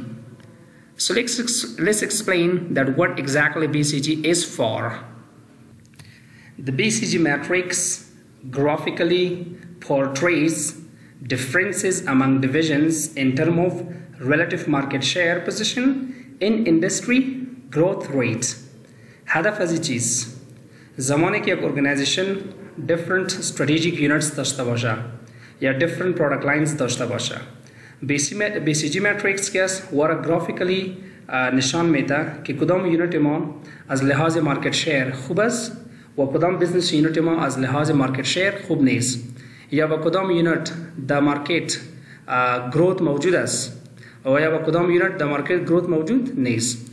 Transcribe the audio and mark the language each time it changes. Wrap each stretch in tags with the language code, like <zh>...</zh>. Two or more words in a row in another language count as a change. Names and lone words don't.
<en>So let's explain that what exactly BCG is for. The BCG matrix graphically portrays differences among divisions in terms of relative market share position in industry growth rate.</en> <fa>هدف از چیز زمانی که یک organization</fa> <en>different strategic units</en> <fa>داشته باشه یا</fa> <en>different product lines</en> <fa>داشته باشه، BCG matrix که است وارا graphically نشان میده که کدام یونیت ما از لحاظ</fa> <en>market share</en> <fa>خوب است و کدام</fa> <en>business unit</en> <fa>ما از لحاظ</fa> <en>market share</en> <fa>خوب نیست، یا با کدام یونیت در</fa> <en>market growth</en> <fa>موجود است و یا با کدام یونیت در</fa> <en>market growth</en> <fa>موجود نیست.</fa>